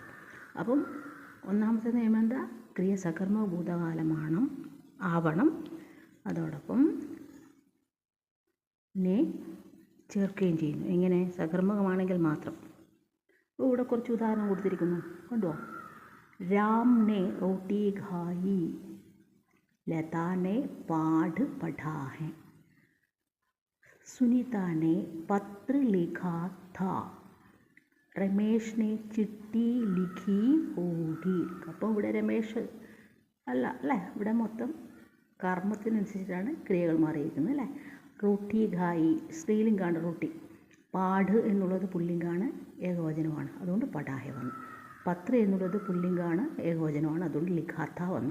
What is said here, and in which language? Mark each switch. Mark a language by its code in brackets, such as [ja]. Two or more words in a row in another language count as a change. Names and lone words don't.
[ml] അപ്പം ഒന്നാമത്തെ നിയമം എന്താ? ക്രിയ സകർമ്മ ആവണം. അതോടൊപ്പം ചേർക്കുകയും ചെയ്യുന്നു. എങ്ങനെ? സകർമ്മകമാണെങ്കിൽ മാത്രം. ഇവിടെ കുറച്ച് ഉദാഹരണം കൊടുത്തിരിക്കുന്നു, കണ്ടോ? [hi] രാം ने रोटी खाई, लता ने पाठ पढ़ा है, सुनीता ने पत्र लिखा था, रमेश ने चिट्ठी लिखी होगी. [ml] അപ്പോൾ ഇവിടെ രമേശ് അല്ലേ? ഇവിടെ മൊത്തം കർമ്മത്തിനനുസരിച്ചിട്ടാണ് ക്രിയകൾ മാറിയിരിക്കുന്നത് അല്ലേ? [hi] रोटी खाई [ml] സ്ത്രീലിംഗാണ് റോട്ടി. പാഠ് എന്നുള്ളത് പുല്ലിംഗാണ്, ഏകവചനമാണ്, അതുകൊണ്ട് പടാഹെ വന്നു. പത്ര എന്നുള്ളത് പുല്ലിംഗാണ്, ഏകവചനമാണ്, അതുകൊണ്ട് ലിഖാത്ത വന്നു.